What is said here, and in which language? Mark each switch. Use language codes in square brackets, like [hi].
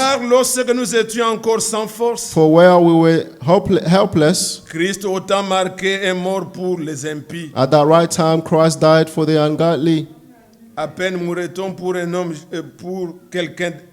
[fr] Car lorsque nous étions encore sans force, [en] For where we were helpless, [fr] Christ, autant marqué, est mort pour les impies. [en] at that right time Christ died for the ungodly. [fr] À peine mourrait-on pour un homme, pour quelqu'un,